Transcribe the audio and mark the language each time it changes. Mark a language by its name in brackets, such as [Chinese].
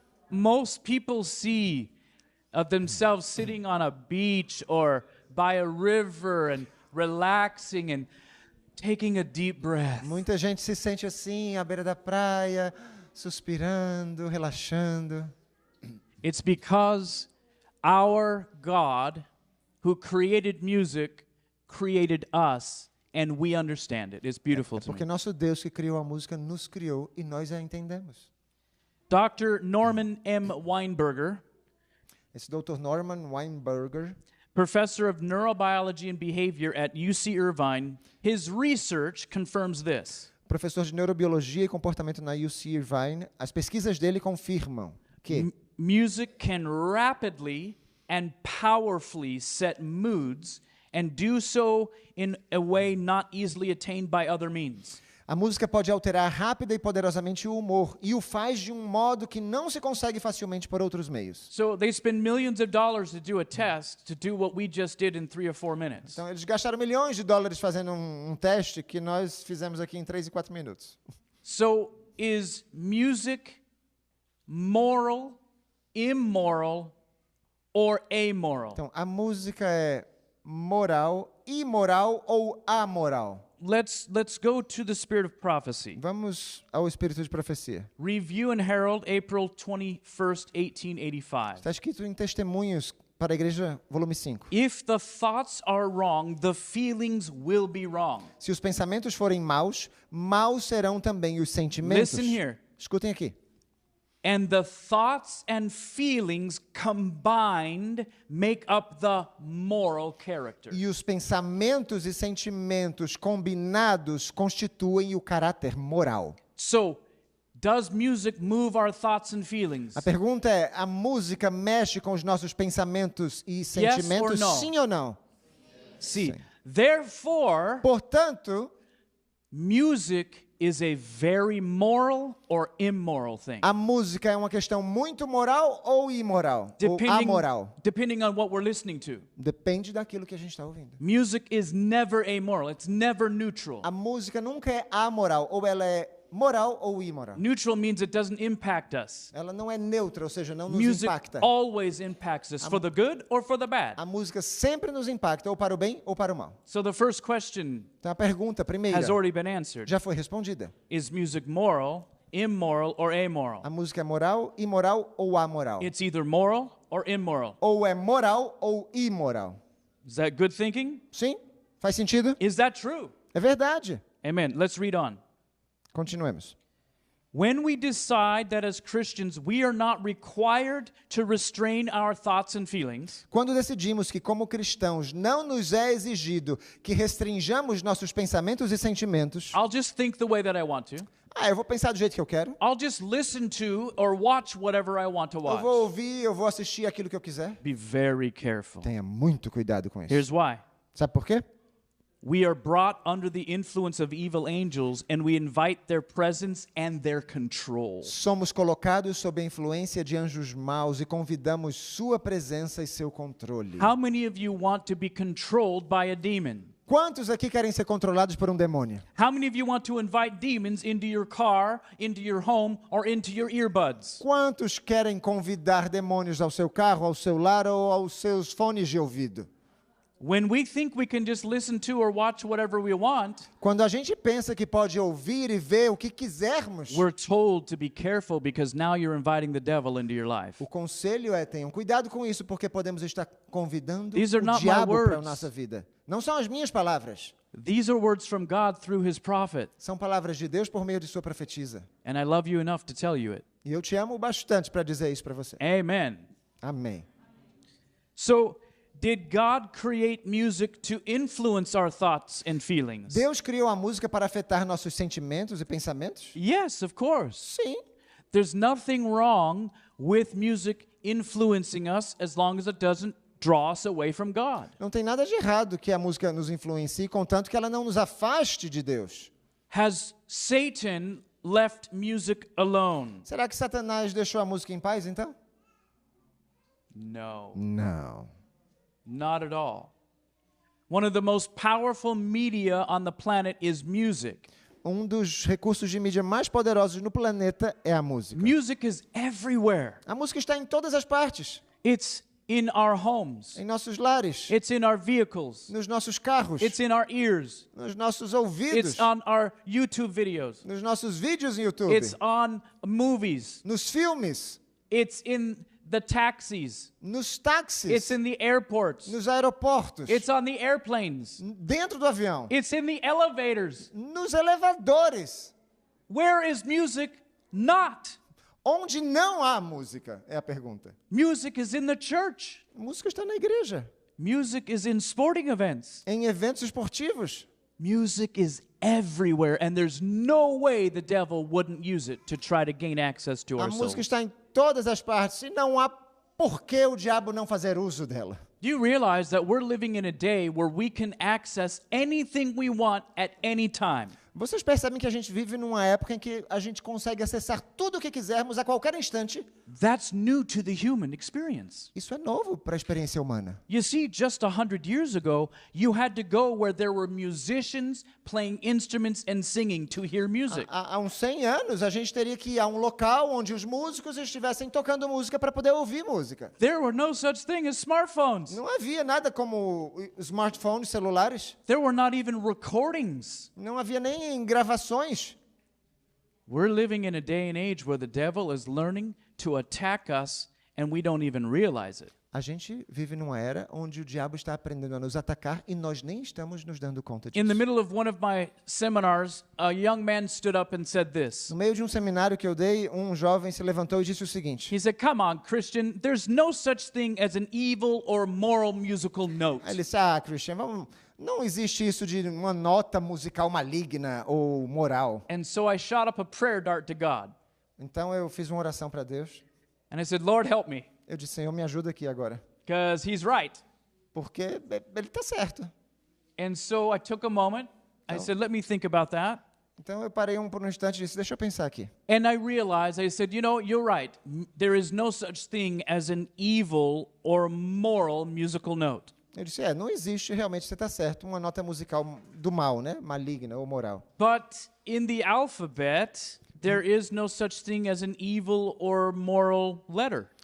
[English] Most people see of themselves sitting on a beach or by a river and relaxing and taking a deep breath. [Portuguese] Muita gente se sente assim, à beira da praia, suspirando, relaxando. [English] It's because our God, who created music, created us, and we understand it. It's beautiful to [Portuguese] Porque [English] me. [Portuguese] nosso Deus que criou a música nos criou e nós a entendemos. [English] Dr. Norman M. Weinberger, [Portuguese] Esse Dr. Norman Weinberger, [English] professor of neurobiology and behavior at UC Irvine, his research confirms this. [Portuguese] professor de neurobiologia e comportamento na UC Irvine, as pesquisas dele confirmam que [English] Music can rapidly and powerfully set moods and do so in a way not easily attained by other means. [Portuguese] a música pode alterar rápida e poderosamente o humor e o faz de um modo que não se consegue facilmente por outros meios. [English] So they spend millions of dollars to do a test to do what we just did in 3 or 4 minutes. [Portuguese] Então eles gastaram milhões de dólares fazendo um teste que nós fizemos aqui em 3 e 4 minutos. [English] So is music moral, immoral, or amoral? [Portuguese] Então a música é moral, imoral ou amoral? [English] Let's go to the spirit of prophecy. [Portuguese] Vamos ao espírito de profecia. [English] Review and Herald, April 21st, 1885. [Portuguese] Está escrito em Testemunhos, para a igreja, volume 5. [English] If the thoughts are wrong, the feelings will be wrong. [Portuguese] Se os pensamentos forem maus, maus serão também os sentimentos. [English] Listen here. [Portuguese] Escutem aqui. [English] And the thoughts and feelings combined make up the moral character. [Portuguese] E os pensamentos e sentimentos combinados constituem o caráter moral. [English] So, does music move our thoughts and feelings? [Portuguese] A pergunta é, a música mexe com os nossos pensamentos e sentimentos, [English] or no? [Portuguese] sim ou não? [English] See, therefore, [Portuguese] Portanto, [English] music is a very moral or immoral thing. [Portuguese] a música é uma questão muito moral ou imoral? Ou amoral? [English] Depending on what we're listening to. [Portuguese] Depende daquilo que a gente está ouvindo. [English] Music is never amoral. It's never neutral. [Portuguese] A música nunca é amoral, ou ela é moral ou imoral. [English] Neutral means it doesn't impact us. [Portuguese] Ela não é neutra, ou seja, não nos [English] Music [Portuguese] impacta. [English] always impacts us for the good or for the bad. [Portuguese] A música sempre nos impacta, ou para o bem ou para o mal. [English] So the first question [Portuguese] Então a pergunta primeira [English] has already been answered. [Portuguese] já foi respondida. [English] Is music moral, immoral, or amoral? [Portuguese] A música é moral, imoral ou amoral? [English] It's either moral or immoral. [Portuguese] Ou é moral ou imoral? [English] Is that good thinking? [Portuguese] Sim? Faz sentido? [English] Is that true? [Portuguese] É verdade. [English] Amen. Let's read on. [Portuguese] Continuemos. [English] When we decide that as Christians we are not required to restrain our thoughts and feelings, [Portuguese] Quando decidimos que, como cristãos, não nos é exigido que restringamos nossos pensamentos e sentimentos, [English] I'll just think the way that I want to. [Portuguese] eu vou pensar do jeito que eu quero, [English] I'll just listen to or watch whatever I want to [Portuguese] eu [English] watch. [Portuguese] vou ouvir, eu vou assistir aquilo que eu quiser. [English] Be very careful. [Portuguese] Tenha muito cuidado com isso. [English] Here's why. [Portuguese] Sabe por quê? [English] We are brought under the influence of evil angels and we invite their presence and their control. [Portuguese] Somos colocados sob a influência de anjos maus e convidamos sua presença e seu controle. [English] How many of you want to be controlled by a demon? [Portuguese] Quantos aqui querem ser controlados por um demônio? [English] How many of you want to invite demons into your car, into your home, or into your earbuds? [Portuguese] Quantos querem convidar demônios ao seu carro, ao seu lar ou aos seus fones de ouvido? [English] When we think we can just listen to or watch whatever we want, [Portuguese] Quando a gente pensa que pode ouvir e ver o que quisermos, [English] we're told to be careful because now you're inviting the devil into your life. [Portuguese] o conselho é tenham cuidado com isso, porque podemos estar convidando [English] These are [Portuguese] o [English] not my [Portuguese] diabo para a [English] words. [Portuguese] nossa vida. Não são as minhas palavras, [English] These are words from God through his prophet, [Portuguese] são palavras de Deus por meio de sua profetisa. [English] and I love you enough to tell you it. [Portuguese] E eu te amo bastante para dizer isso para você. [English] Amen. [Portuguese] Amém. [English] So, did God create music to influence our thoughts and feelings? [Portuguese] Deus criou a música para afetar nossos sentimentos e pensamentos? [English] Yes, of course. [Portuguese] Sim. [English] There's nothing wrong with music influencing us as long as it doesn't draw us away from God. [Portuguese] Não tem nada de errado que a música nos influencie, contanto que ela não nos afaste de Deus. [English] Has Satan left music alone? [Portuguese] Será que Satanás deixou a música em paz, então? [English] No, [Portuguese] Não. [English] not at all. One of the most powerful media on the planet is music. [Portuguese] Um dos recursos de mídia mais poderosos no planeta é a música. [English] Music is everywhere. [Portuguese] A música está em todas as partes. [English] It's in our homes. [Portuguese] Em nossos lares, [English] It's in our vehicles. [Portuguese] nos nossos carros, [English] It's in our ears. [Portuguese] nos nossos ouvidos, [English] It's on our YouTube videos. [Portuguese] nos nossos vídeos no YouTube, [English] It's on movies. [Portuguese] nos filmes, [English] It's in the taxis. [Portuguese] nos [English] It's [Portuguese] táxis, [English] in the airports. [Portuguese] nos aeroportos, [English] It's on the airplanes. [Portuguese] dentro do avião, [English] It's in the elevators. [Portuguese] nos elevadores. [English] Where is music not? [Portuguese] Onde não há música, é a pergunta. [English] Music is in the church. [Portuguese] A música está na igreja, [English] Music is in sporting events. [Portuguese] em eventos esportivos. [English] Music is everywhere, and there's no way the devil wouldn't use it to try to gain access to [Portuguese] A [English] our [Portuguese] música [English] souls. [Portuguese] está em todas as partes e não há por que o diabo não fazer uso dela. [English] Do you realize that we're living in a day where we can access anything we want at any time? [Portuguese] Vocês percebem que a gente vive numa época em que a gente consegue acessar tudo o que quisermos a qualquer instante? [English] That's new to the human experience. [Portuguese] Isso é novo para a experiência humana. [English] You see, just 100 years ago, you had to go where there were musicians playing instruments and singing to hear music. [Portuguese] Há uns 100 anos, a gente teria que ir a um local onde os músicos estivessem tocando música para poder ouvir música. [English] There were no such thing as smartphones. [Portuguese] Não havia nada como smartphones, celulares. [English] There were not even recordings. [Portuguese] Não havia nem gravações. [English] We're living in a day and age where the devil is learning to attack us and we don't even realize it. [Portuguese] A gente vive numa era onde o diabo está aprendendo a nos atacar e nós nem estamos nos dando conta [English] In the [Portuguese] disso. [English] middle of one of my seminars, a young man stood up and said this. [Portuguese] No meio de um seminário que eu dei, um jovem se levantou e disse o seguinte. [English] He said, "Come on, Christian, there's no such thing as an evil or moral musical note." [Portuguese] Aí ele disse, Christian, não existe isso de uma nota musical maligna ou moral. [English] And so I shot up a prayer dart to God. [Portuguese] Então eu fiz uma oração para Deus. [English] And I said, "Lord, help me, [Portuguese] Eu disse, Senhor, me ajuda aqui agora. [English] because he's right." [Portuguese] Porque ele está certo. [English] And so I took a moment. I said, "Let me think about that." [Portuguese] Então eu parei por um instante e disse, deixa eu pensar aqui. And I realized, I said, you're right. There is no such thing as an evil or moral musical note. Eu disse, não existe realmente, você está certo, uma nota musical do mal, né? Maligna ou moral. [English] But in the alphabet, there is no such thing as an evil or moral letter.